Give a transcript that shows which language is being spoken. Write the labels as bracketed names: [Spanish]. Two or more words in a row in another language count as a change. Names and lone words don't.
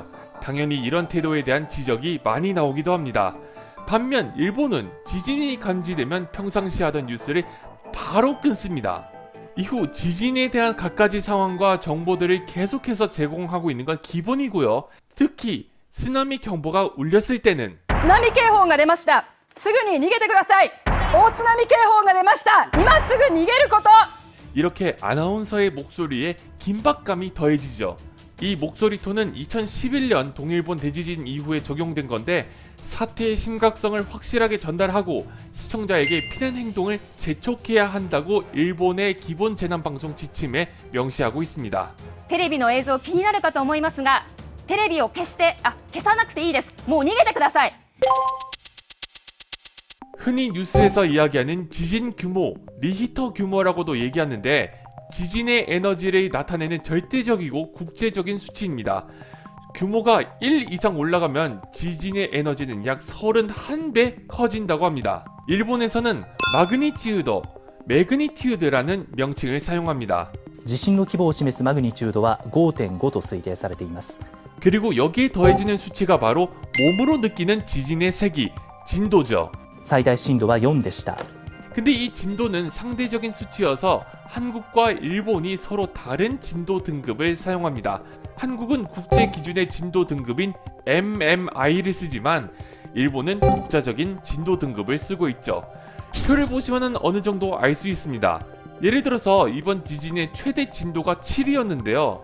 [Korean] 당연히 이런 태도에 대한 지적이 많이 나오기도 합니다. 반면 일본은 지진이 감지되면 평상시 하던 뉴스를 바로 끊습니다. 이후 지진에 대한 갖가지 상황과 정보들을 계속해서 제공하고 있는 건 기본이고요. 특히 쓰나미 경보가 울렸을 때는 [Japanese] 津波警報が出ました。すぐに逃げてください。大津波警報が出ました。今すぐ逃げること。 [Korean] 이렇게 아나운서의 목소리에 긴박감이 더해지죠. 이 목소리 톤은 2011년 동일본 대지진 이후에 적용된 건데 사태의 심각성을 확실하게 전달하고 시청자에게 피난 행동을 재촉해야 한다고 일본의 기본 재난방송 지침에 명시하고 있습니다. [Japanese] テレビの映像気になるかと思いますが、テレビを消さなくていいです。もう逃げてください。 [Korean] 흔히 뉴스에서 이야기하는 지진 규모, 리히터 규모라고도 얘기하는데 지진의 에너지를 나타내는 절대적이고 국제적인 수치입니다. 규모가 1 이상 올라가면 지진의 에너지는 약 31배 커진다고 합니다. 일본에서는 매그니튜드라는 명칭을 사용합니다. [Japanese] 地震の規模を示すマグニチュードは 5.5 と推定されています。 [Korean] 그리고 여기에 더해지는 수치가 바로 몸으로 느끼는 지진의 세기, 진도죠. [Japanese] 最大震度は4でした。 [Korean] 근데 이 진도는 상대적인 수치여서 한국과 일본이 서로 다른 진도 등급을 사용합니다. 한국은 국제 기준의 진도 등급인 MMI를 쓰지만 일본은 국자적인 진도 등급을 쓰고 있죠. 표를 보시면 어느 정도 알 수 있습니다. 예를 들어서 이번 지진의 최대 진도가 7이었는데요.